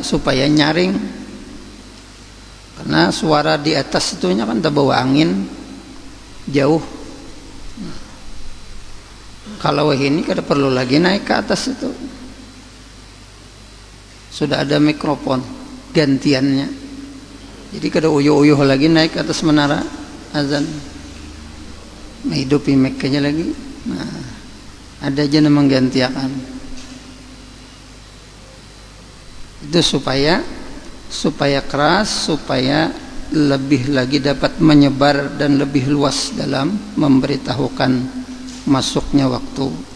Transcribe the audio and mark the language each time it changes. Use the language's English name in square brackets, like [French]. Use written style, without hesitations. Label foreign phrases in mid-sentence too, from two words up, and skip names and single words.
[Indonesian] Supaya nyaring. Karena suara di atas itunya kan terbawa angin jauh. [Banjar] Kalau ini kada perlu lagi naik ke atas itu. [Indonesian] Sudah ada mikrofon gantiannya. [Banjar] Jadi kada uyuh-uyuh lagi naik ke atas menara azan. [Indonesian] Menghidupi mic-nya lagi. Nah, ada aja yang menggantikan. Itu supaya keras, supaya lebih lagi dapat menyebar dan lebih luas dalam memberitahukan masuknya waktu.